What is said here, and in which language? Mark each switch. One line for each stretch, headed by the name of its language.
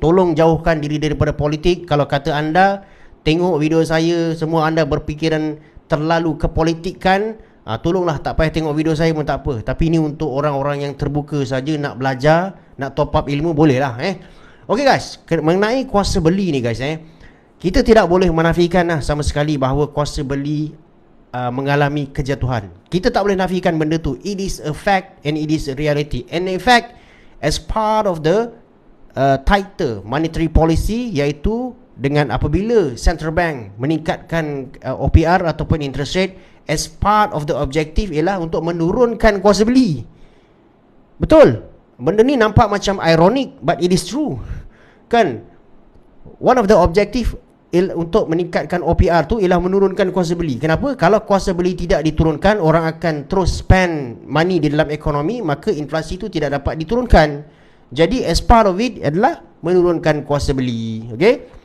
Malay: Tolong jauhkan diri daripada politik. Kalau kata anda tengok video saya, semua anda berfikiran terlalu kepolitikan, tolonglah tak payah tengok video saya pun tak apa. Tapi ni untuk orang-orang yang terbuka saja, nak belajar, nak top up ilmu, boleh lah Okey guys, mengenai kuasa beli ni guys kita tidak boleh menafikan sama sekali bahawa kuasa beli mengalami kejatuhan. Kita tak boleh nafikan benda tu.
English: It is a fact and it is a reality. And in fact, as part of the tighter monetary policy,
Malay: iaitu dengan apabila
English: central bank
Malay: meningkatkan OPR ataupun
English: interest rate, as part of the objective
Malay: ialah untuk menurunkan kuasa beli. Betul. Benda ni nampak macam ironic,
English: but it is true.
Malay: Kan?
English: One of the objective
Malay: untuk meningkatkan OPR tu ialah menurunkan kuasa beli. Kenapa? Kalau kuasa beli tidak diturunkan, orang akan terus
English: spend money
Malay: di dalam ekonomi, maka inflasi tu tidak dapat diturunkan. Jadi
English: as part of it
Malay: adalah menurunkan kuasa beli. Okay?